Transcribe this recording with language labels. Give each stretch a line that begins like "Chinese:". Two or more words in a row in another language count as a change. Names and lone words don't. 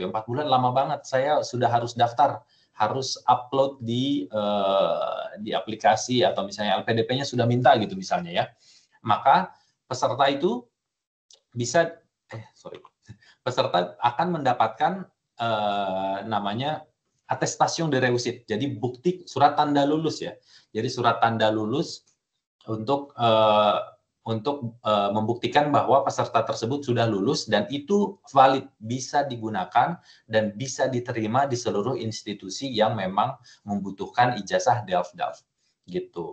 Indonesian: 4 bulan lama banget, saya sudah harus daftar, harus upload di aplikasi atau misalnya LPDP-nya sudah minta gitu misalnya ya. Maka peserta itu peserta akan mendapatkan namanya
French: attestation de réussite.
Indonesian: Jadi bukti surat tanda lulus ya. Jadi surat tanda lulus untuk membuktikan bahwa peserta tersebut sudah lulus dan itu valid, bisa digunakan dan bisa diterima di seluruh institusi yang memang membutuhkan ijazah Delft gitu.